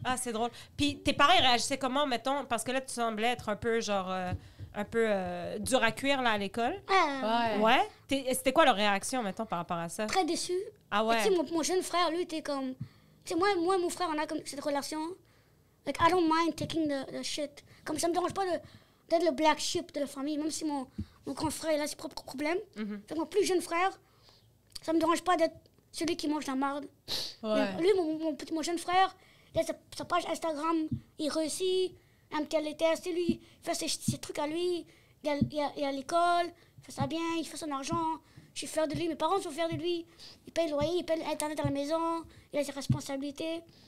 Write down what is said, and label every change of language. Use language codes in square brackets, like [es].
[fr] Ah, c'est drôle. Puis tes parents, ils réagissaient comment, mettons? Parce que là, tu semblais être un peu, genre, un peu dur à cuire, là, à l'école. Ouais. Ouais? C'était quoi leur réaction, mettons, par rapport à ça? Très déçu. Ah Et ouais? tu sais, mon jeune frère, lui, était comme, tu sais, moi et mon frère, on a comme cette relation. [en] Like, I don't mind taking the shit. [fr] Comme ça me dérange pas d'être le [en] black sheep [fr] de la famille, même si mon grand frère, il a ses propres problèmes. Mhm. Fait que mon plus jeune frère, ça me dérange pas d'être celui qui mange la marde. Ouais. Mais lui, mon jeune frère, il a sa page Instagram, il réussit, un petit test, lui, il fait ses trucs à lui, il est à l'école, il fait ça bien, il fait son argent, je suis fière de lui, mes parents sont fiers de lui, il paye le loyer, il paye Internet à la maison, il a ses responsabilités.